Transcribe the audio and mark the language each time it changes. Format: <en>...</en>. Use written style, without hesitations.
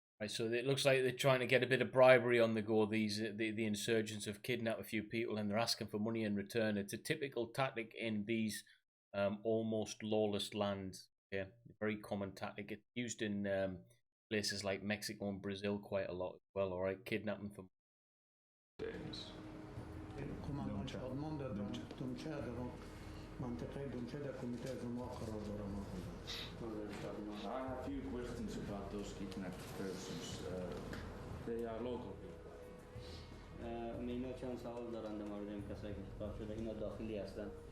<en>Right, so it looks like they're trying to get a bit of bribery on the go. The insurgents have kidnapped a few people and they're asking for money in return. It's a typical tactic in these almost lawless lands. Yeah, very common tactic. It's used in places like Mexico and Brazil quite a lot as well. All right, kidnapping for</en> <fa>کماندان شادمان در دونچه در منطقه دونچه در کمیته از ما قرار داره ما.</fa> <en>I have a few questions about those kidnapped persons. They are local people.</en> <fa>اینا چند سوال دارن در مورد این کسایی که خطاب شده اینا داخلی هستن.</fa>